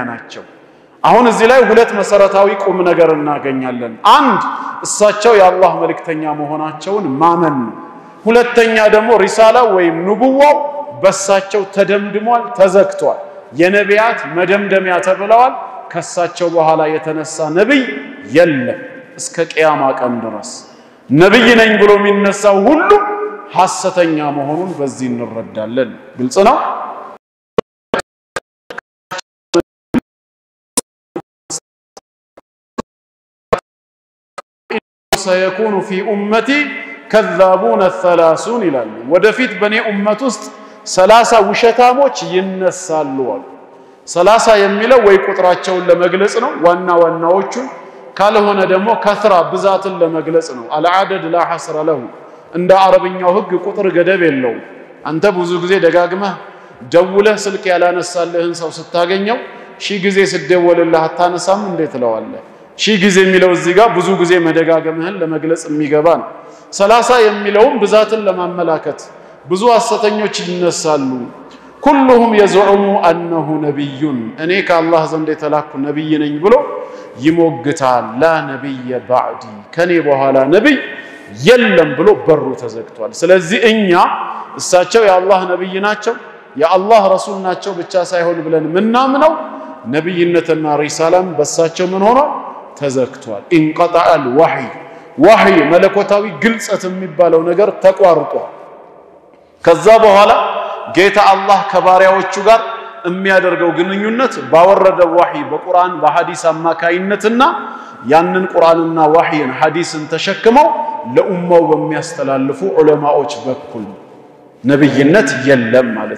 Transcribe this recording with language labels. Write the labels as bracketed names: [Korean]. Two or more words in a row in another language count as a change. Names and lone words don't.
[Amharic] ናቸው አሁን እዚህ ላይ ሁለት መሰረታዊ ቁም ነገር እናገኛለን አንድ እሳቸው የአላህ መልእክተኛ መሆናቸውን ማመን ሁለተኛ ደግሞ ሪሳላ ወይም ንቡዋው በሳቸው ተደምድሟል ተዘክቷል የነቢያት መደምደሚያ ተብለዋል ከሳቸው በኋላ የተነሳ ነብይ የለም እስከ ቂያማ ቀን ድረስ ነብይ ነኝ ብሎ የሚነሳው ሁሉ ሐሰተኛ መሆኑን በዚህ እንረዳለን ግልጽ ነው [Arabic] سيكون في امتي كذابون الثلاثون [Amharic] ይላል ወደፊት በኔ ኡመት ውስጥ 30 ውሸታሞች ይነሳሉ 30 የሚለው ወይ ቁጥራቸውን ለመግለጽ ነው ዋናዎቹ ካልሆነ ደግሞ ከስራ ብዛትን ለመግለጽ ነው [Arabic] العدد لا حصر له [Amharic] እንደ አረብኛው ህግ ቁጥር ገደብ የለው አንተ ብዙ ጊዜ ደጋግመህ ደውለህ ስልክ ያላነሳልህን ሰው ስታገኘው ሺ ጊዜ ስደወልልህ አታነሳም እንዴት ለዋለህ ሺ ጊዜ የሚለው እዚህ ጋር ብዙ ጊዜ መደጋገምህን ለመግለጽ የሚገባ ነው 30 የሚለውም ብዛትን ለማመላከት ብዙ ሐሰተኞች ይነሳሉ [Arabic] كلهم يزعم انه نبي [Amharic] እኔ ከአላህ ዘንድ የተላኩ ነብይ ነኝ ብሎ ይሞግታል لا [Arabic] نبي بعدي [Amharic] ከኔ በኋላ ነብይ የለም ብሎ በሩ ተዘግቷል ስለዚህ እኛ እሳቸው የአላህ ነብይ ናቸው የአላህ ረሱል ናቸው ብቻ ሳይሆን ብለን ምናምነው ነብይነትና ሪሳላም በሳቸው ምን ሆኗል ተዘክቷል [Arabic] انقطع الوحي وحي [Amharic] መለኮታዊ ግልጽት የሚባለው ነገር ተቋርጧል ከዛ በኋላ ጌታ አላህ ከባሪያዎቹ ጋር የሚያደርገው ግንኙነት ባወረደው ወህይ በቁርአን በሐዲስ አማካይነትና ያንን ቁርአንና ወህይን ሐዲስን ተሸክመው ለኡማው በሚያስተላልፉ ዑለማዎች በኩል ነብይነት የለም ማለት